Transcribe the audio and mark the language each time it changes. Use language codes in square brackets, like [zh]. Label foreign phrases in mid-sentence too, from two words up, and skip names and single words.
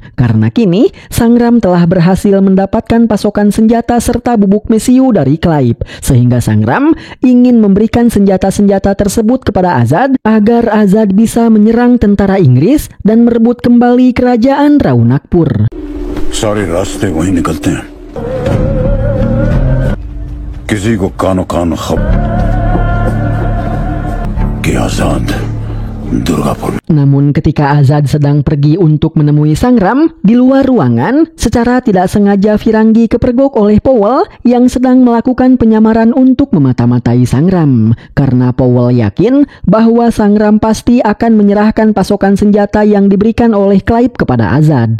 [id] Karena kini, Sangram telah berhasil mendapatkan pasokan senjata serta bubuk mesiu dari Clive. Sehingga Sangram ingin memberikan senjata-senjata tersebut kepada Azad agar Azad bisa menyerang tentara Inggris dan merebut kembali kerajaan Raunakpur. [hi] सारे रास्ते वहीं निकलते हैं। किसी को कानो कान खबर कि आजाद Durgapur. [id] Namun ketika Azad sedang pergi untuk menemui Sangram, di luar ruangan, secara tidak sengaja Firangi kepergok oleh Powell yang sedang melakukan penyamaran untuk memata-matai Sangram. Karena Powell yakin bahwa Sangram pasti akan menyerahkan pasokan senjata yang diberikan oleh Clive kepada Azad.